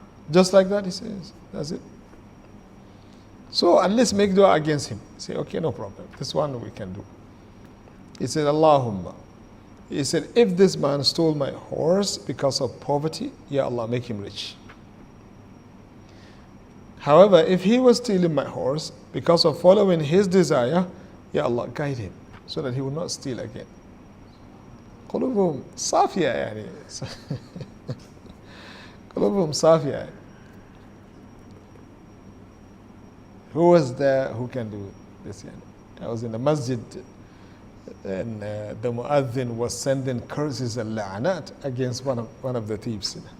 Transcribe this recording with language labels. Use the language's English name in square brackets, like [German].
[English] Just like that, he says, that's it. So at least make dua against him. Say, okay, no problem. This one we can do. He said, Allahumma. He said, if this man stole my horse because of poverty, Ya Allah, make him rich. However, if he was stealing my horse because of following his desire, Ya Allah, guide him so that he will not steal again. [Arabic] قلوبهم صافية يعني قلوبهم صافية. [English] Who was there who can do this? I was in the masjid and the muazzin was sending curses and la'anat against one of the thieves.